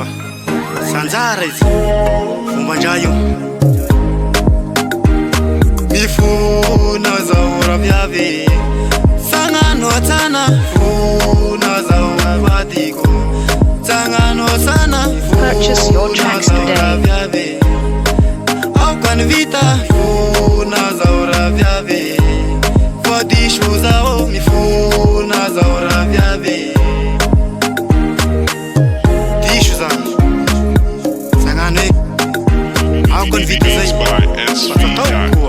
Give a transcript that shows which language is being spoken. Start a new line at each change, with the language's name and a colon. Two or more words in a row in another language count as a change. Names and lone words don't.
Malagasy: Sanjara izy, fombandra io. Mifona zaho raha viavy, sagnano atsana. Fona zaho vadiko, sagnano sana.
English: Purchase your tracks today.
Malagasy: Aoka ny vita, fona zaho raha viavy. Vadiso zaho, mifona zaho raha viavy. Diso zany, sagnano eky. Aoka ny vita zay, fatataoko koa.